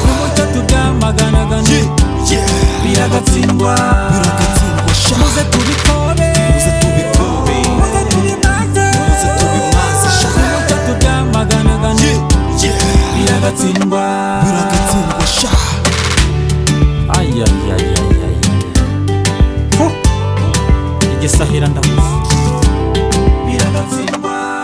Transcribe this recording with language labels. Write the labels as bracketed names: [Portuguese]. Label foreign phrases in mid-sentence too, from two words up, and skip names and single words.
[Kinyarwanda] nimucyo tubyamaganagane, [English] Yeah, yeah. [Kinyarwanda] biragatsindwa, Biragatsindwa, sha. muze tubikobe, Muze tubikobe. muze tubimaze, Muze tubimaze, sha. nimucyo tubyamaganagane, [English] Yeah, yeah. [Kinyarwanda] biragatsindwa, Biragatsindwa, sha. Ay, ay, ay, ay, ay, ay. Hu! Igisahira ndahuze. Biragatsindwa.